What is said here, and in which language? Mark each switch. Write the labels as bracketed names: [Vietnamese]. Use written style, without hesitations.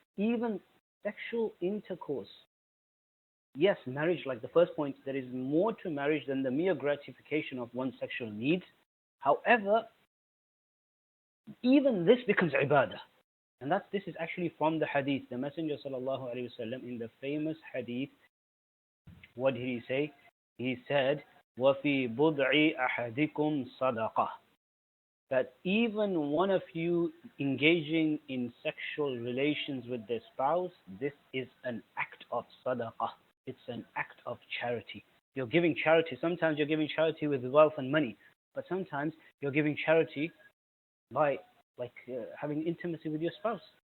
[English] Even sexual intercourse. Yes, marriage, like the first point, there is more to marriage than the mere gratification of one's sexual needs. However, even this becomes ibadah. And this is actually from the hadith. The Messenger sallallahu alaihi wasallam, in the famous hadith, what did he say? He said, [Arabic] وَفِي بُضْعِ أَحَدِكُمْ صَدَقَةٌ. [English] That even one of you engaging in sexual relations with their spouse, this is an act of sadaqah. It's an act of charity. You're giving charity. Sometimes you're giving charity with wealth and money, but sometimes you're giving charity by having intimacy with your spouse.